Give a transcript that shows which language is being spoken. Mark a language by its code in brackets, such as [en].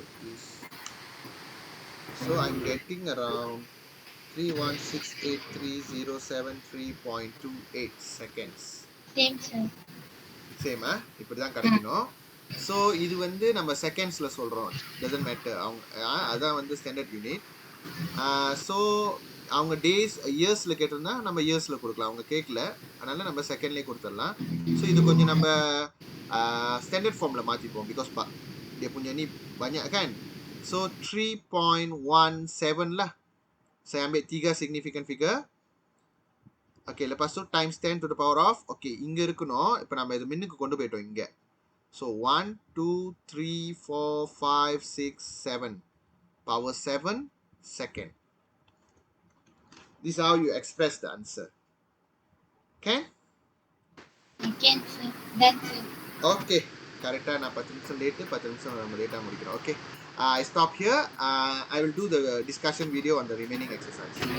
[en] is, so I'm getting around 3168307.28 seconds. Same, sir. [ta] Same இப்படி தான் கிடைக்கணும். ஸோ இது வந்து நம்ம செகண்ட்ஸில் சொல்கிறோம், [en] Doesn't matter. [ta] அவங்க அதான் வந்து ஸ்டாண்டர்ட் யூனிட். ஸோ அவங்க டேஸ் இயர்ஸில் கேட்டிருந்தா நம்ம இயர்ஸில் கொடுக்கலாம், அவங்க கேட்கல, அதனால நம்ம செகண்ட்லேயே கொடுத்துடலாம். ஸோ இது கொஞ்சம் நம்ம ஸ்டாண்டர்ட் ஃபார்மில் மாற்றிப்போம், because [ms] dia punya ni banyak kan. So 3.17 lah. Saya ambil 3 significant figure. [en] Okay, [ms] lepas tu [en] times 10 to the power of, okay, [ta] இங்க இருக்கணும். இப்போ நம்ம இது மின்னுக்கு கொண்டு போயிட்டோம் இங்க. [en] So 1, 2, 3, 4, 5, 6, 7. Power 7 second. This is how you express the answer. Okay? Okay, sir. That's it. Okay. [ta] கரெக்டாக நான் 10 நிமிஷம் லேட்டு, 10 நிமிஷம் நம்ம லேட்டாக முடிக்கிறோம். [en] Okay. I stop here. I will do the discussion video on the remaining exercise.